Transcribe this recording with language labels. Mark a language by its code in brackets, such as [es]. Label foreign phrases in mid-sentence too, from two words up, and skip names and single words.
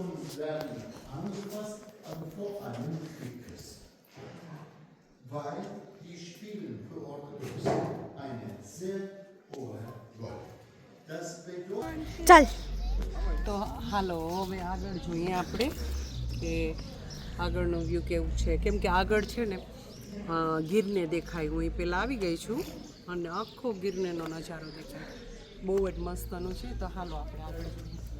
[de] werden angepasst, aber vor allem Krieges. Weil die spielen für Orthodox eine sehr hohe Rolle. Das bedeutet... [gu] ચાલ તો હાલો હવે આગળ જોઈએ આપણે કે આગળનો વ્યૂ કેવું છે, કેમ કે આગળ છે ને ગીરને દેખાય. હું એ પહેલાં આવી ગઈ છું અને આખો ગીરનેનો નજારો દેખાય, બહુ જ મસ્તનું છે. તો હાલો આપણે આગળ જોઈએ.